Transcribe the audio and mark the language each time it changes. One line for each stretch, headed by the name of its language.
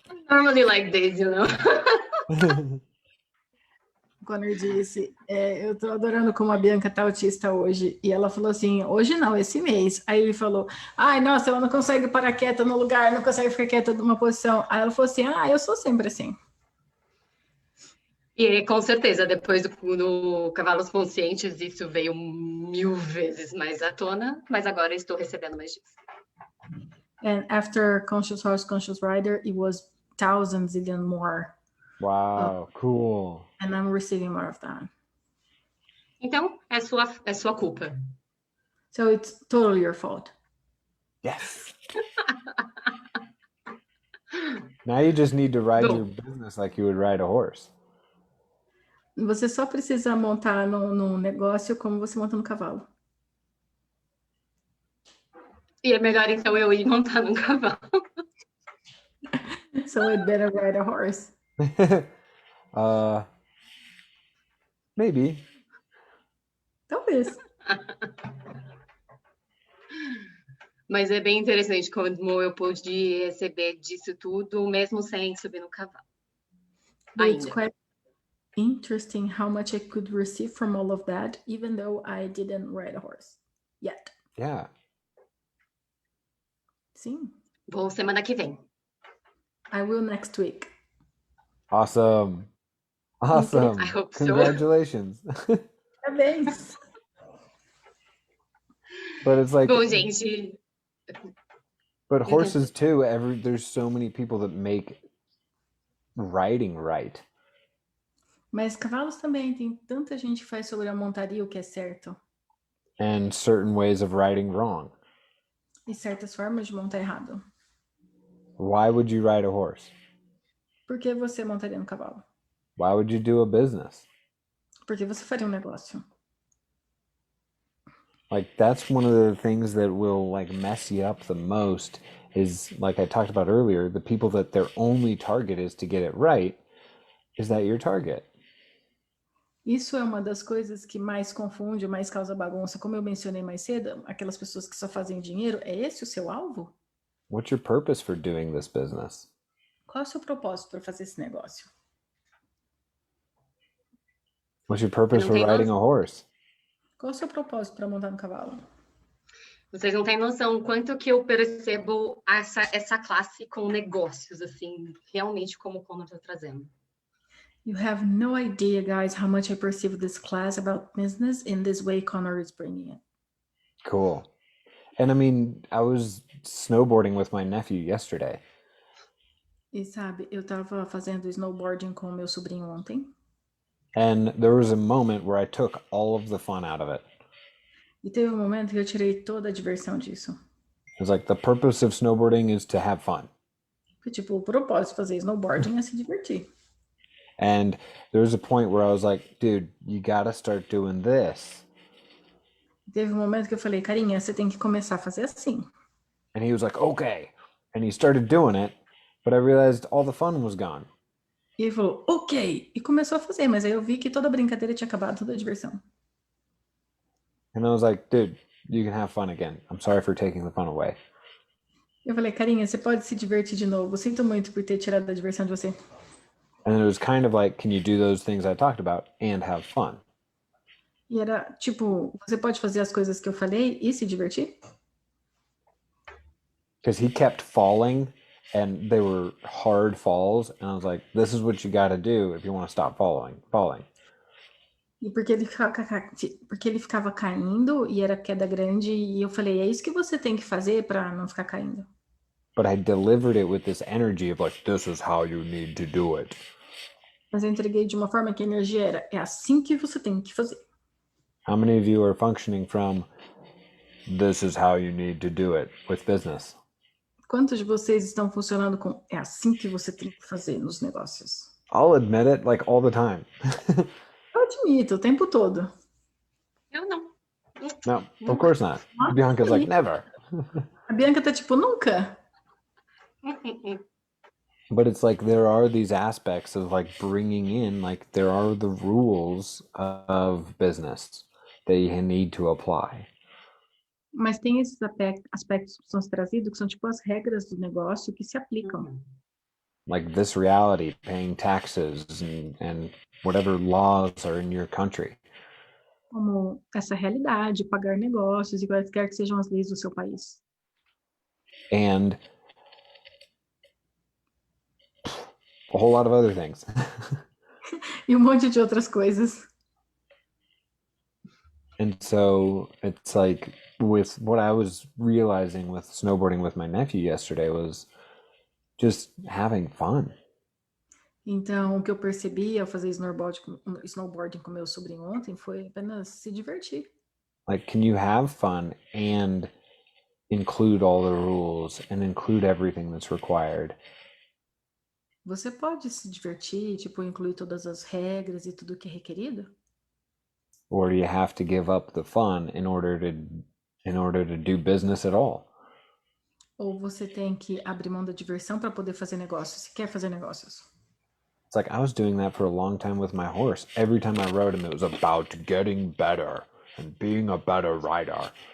English: Normally like this, you know.
Portuguese: Quando eu disse, eu tô adorando como a Bianca tá autista hoje. E ela falou assim, hoje não, esse mês. Aí ele falou, ai, nossa, ela não consegue parar quieta no lugar, não consegue ficar quieta numa posição. Aí ela falou assim, eu sou sempre assim. E com certeza, depois do Cavalos Conscientes, isso veio 1000 vezes mais à tona, mas agora estou recebendo mais disso.
English: And after Conscious Horse, Conscious Rider, it was thousands even more. Wow, cool. And I'm receiving more of that.
Portuguese: Então, é sua culpa.
English: So it's totally your fault. Yes. Now you just need to ride your
Portuguese: Bom,
English: business like you would ride a horse.
Portuguese: Você só precisa montar num negócio como você monta no cavalo. e é melhor então eu ir montar num cavalo.
English: So it better ride a horse. uh, maybe.
Portuguese: Talvez. Mas é bem interessante como eu pude receber disso tudo, mesmo sem subir no cavalo.
English: But it's
Portuguese: Ainda.
English: quite interesting how much I could receive from all of that, even though I didn't ride a horse yet. Yeah.
Portuguese: Sim. Vou semana que vem.
English: I will next week. Awesome. Awesome. I hope so. Congratulations.
Portuguese: Parabéns.
English: But it's like,
Portuguese: Bom, gente,
English: but horses too, there's so many people that make riding right.
Portuguese: Mas cavalos também, tem tanta gente que faz sobre a montaria o que é certo.
English: And certain ways of riding wrong.
Portuguese: E certas formas de montar errado.
English: Why would you ride a horse?
Portuguese: Por que você montaria no cavalo?
English: Why would you do a business?
Portuguese: Porque você faria um negócio.
English: Like, that's one of the things that will like mess you up the most is, like I talked about earlier, the people that their only target is to get it right. Is that your target?
Portuguese: Isso é uma das coisas que mais confunde, mais causa bagunça. Como eu mencionei mais cedo, aquelas pessoas que só fazem dinheiro, é esse o seu alvo?
English: What's your purpose for doing this business?
Portuguese: Qual é o seu propósito para fazer esse negócio?
English: What's your purpose
Portuguese: não
English: for
Portuguese: tem
English: riding a horse?
Portuguese: Qual é o seu propósito para montar no cavalo? vocês não têm noção o quanto que eu percebo essa classe com negócios, assim, realmente como o Conor está trazendo.
English: You have no idea, guys, how much I perceive this class about business in this way Connor is bringing it. Cool. And I mean, I was snowboarding with my nephew yesterday.
Portuguese: E sabe, eu tava fazendo snowboarding com meu sobrinho ontem.
English: And there was a moment where I took all of the fun out of it.
Portuguese: E teve um momento que eu tirei toda a diversão disso.
English: It was like the purpose of snowboarding is to have fun.
Portuguese: Porque, tipo, o propósito de fazer snowboarding é se divertir.
English: And there was a point where I was like, dude, you gotta start doing this.
Portuguese: Teve um momento que eu falei, carinha, você tem que começar a fazer assim.
English: And he was like, okay. And he started doing it, but I realized all the fun was gone.
Portuguese: E ele falou, ok. E começou a fazer, mas aí eu vi que toda a brincadeira tinha acabado, toda a diversão.
English: And I was like, dude, you can have fun again. I'm sorry for taking the fun away.
Portuguese: Eu falei, carinha, você pode se divertir de novo. Sinto muito por ter tirado a diversão de você.
English: And it was kind of like, can you do those things I talked about and have fun?
Portuguese: E era, tipo, você pode fazer as coisas que eu falei e se divertir?
English: Because he kept falling and they were hard falls. And I was like, this is what you got to do if you want to stop falling.
Portuguese: E porque ele ficava caindo e era queda grande, e eu falei, é isso que você tem que fazer para não ficar caindo.
English: But I delivered it with this energy of like, this is how you need to do it.
Portuguese: Mas eu entreguei de uma forma que a energia era, é assim que você tem que fazer.
English: How many of you are functioning from, this is how you need to do it with business?
Portuguese: Quantos de vocês estão funcionando com, é assim que você tem que fazer nos negócios?
English: I'll admit it, like all the time.
Portuguese: Eu admito, o tempo todo. Eu não.
English: No, of course not. Bianca's like, never.
Portuguese: A Bianca tá tipo, nunca.
English: But it's like there are these aspects of like bringing in, like there are the rules of business that you need to apply.
Portuguese: Mas tem esses aspectos que são trazidos, que são tipo as regras do negócio que se aplicam.
English: Like this reality, paying taxes and whatever laws are in your country.
Portuguese: Como essa realidade, pagar negócios e quaisquer que sejam as leis do seu país.
English: And a whole lot of other things.
Portuguese: E um monte de outras coisas.
English: And so it's like with what I was realizing with snowboarding with my nephew yesterday was just having fun.
Portuguese: Então, o que eu percebi ao fazer snowboarding com meu sobrinho ontem foi apenas se divertir.
English: Like, can you have fun and include all the rules and include everything that's required?
Portuguese: Você pode se divertir, tipo, incluir todas as regras e tudo que é requerido?
English: Or do you have to give up the fun in order to do business at all?
Portuguese: Ou você tem que abrir mão da diversão para poder fazer negócios, se quer fazer negócios?
English: It's like I was doing that for a long time with my horse. Every time I rode him, it was about getting better and being a better rider.